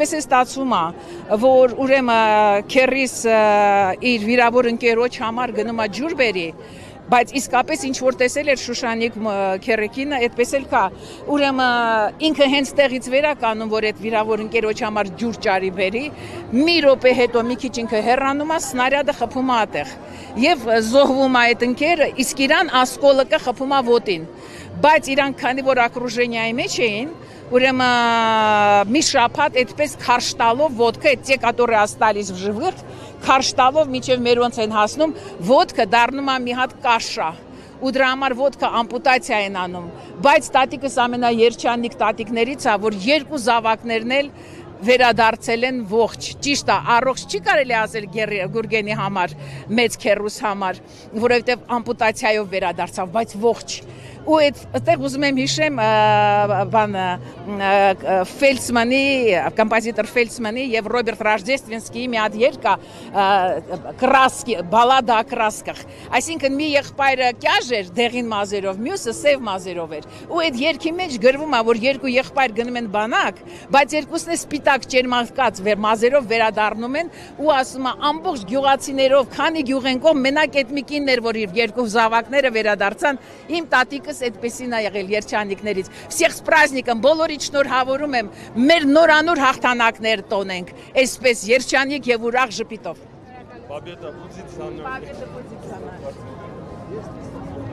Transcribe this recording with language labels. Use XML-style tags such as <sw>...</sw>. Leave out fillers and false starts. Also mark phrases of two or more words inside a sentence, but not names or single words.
<hy>է ստացվում է, որ ուրեմն քերիս իր վիրավոր ընկերոջ համար գնում է ջուր բերի, բայց իսկապես ինչ որ տեսել էր Շուշանիկ քերեկինը, այդպես էլ կա։ Ուրեմն ինքը հենց տեղից վերականում, որ այդ վիրավոր ընկերոջ համար ջուր ճարի բերի, մի րոպե հետո մի քիչ ինքը հեռանում է, սնարյադը խփում է այդտեղ։ Եվ զոհվում է այդ ընկերը, իսկ իրան ասկոլիկը խփում է ոտին։ Բայց իրանք քանի որ окружениայի մեջ էին, ուրեմն մի շաբաթ այդպես քարշ տալով ոդկը,</hy> <ru>те, которые остались в живых,</ru> <hy>քարշ տալով միջև մերոնց են հասնում, ոդկը դառնում է մի հատ կաշա։ Ու դրա համար ոդկը ամպուտացիա են անում, բայց տատիկս ամենաերջանիկ տատիկներից է, որ երկու զավակներն էլ վերադարձել են ողջ, ճիշտ է, առողջ չի կարելի ասել Գուրգենի համար, մեծ քերուս համար, որովհետև ամպուտացիայով վերադարձավ, բայց ողջ։ Ու այդտեղ ուզում եմ հիշեմ Ֆելցմանի, կոմպոզիտոր Ֆելցմանի եւ Ռոբերտ Ռաժդեստվինսկիի մի հատ երգ կա Կրասկի, բալադա</hy> <ru>о красках։</ru> <hy>Այսինքն մի եղբայրը կյաժ էր դեղին մազերով, մյուսը սև մազերով էր։ Ու այդ երգի մեջ գրվում է, որ երկու եղբայր գնում են բանակ, բայց երկուսն է սպիտակ ճերմակած մազերով վերադառնում են ու ասում է ամբողջ գյուղացիներով, քանի գյուղ են կողմ, մենակ այդ մի կինն էր, որ իր երկու զավակները վերադարձան, իմ տատիկս այդպեսին է եղել երջանիկներից։</hy> <ru>Всех с праздником,</ru> <hy>բոլորիդ շնորհավորում եմ, մեր նորանոր հաղթանակներ տոնենք, այսպես երջանիկ եւ ուրախ ժպիտով։</hy> <ru>Победа будет за нами. Победа будет за нами.</ru>